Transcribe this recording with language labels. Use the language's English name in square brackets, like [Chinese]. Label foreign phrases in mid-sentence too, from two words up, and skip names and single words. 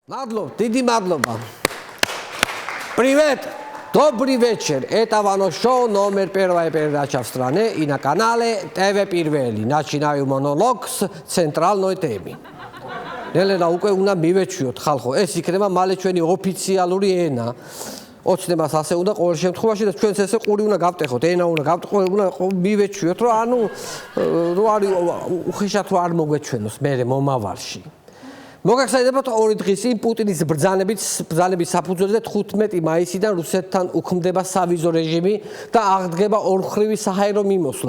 [Georgian] მადლობ, დიდი მადლობა. Привет! [Russian] Добрый вечер. Это ваше шоу номер первая передача в стране и на канале ТВ Первели. Начинаю монолог с центральной темы. [Georgian] Нелена უკვე უნდა მივეჩვიოთ ხალხო. ეს იქნება მალე ჩვენი ოფიციალური ენა. ოცნებას ასე უნდა ყოველ შემთხვევაში და ჩვენც ესე ყური უნდა გავტეხოთ, ენა უნდა გავტეხოთ, უნდა მივეჩვიოთ, რომ ანუ რო არის უხეშად რო არ მოგვეჩვენოს მე მომავალში. მოგახსენებათ ორი დღის წინ პუტინის ბრძანების საფუძველზე 15 მაისიდან რუსეთთან უქმდება სავიზო რეჟიმი და აღდგება ორმხრივი საჰაერო მიმოსვლა.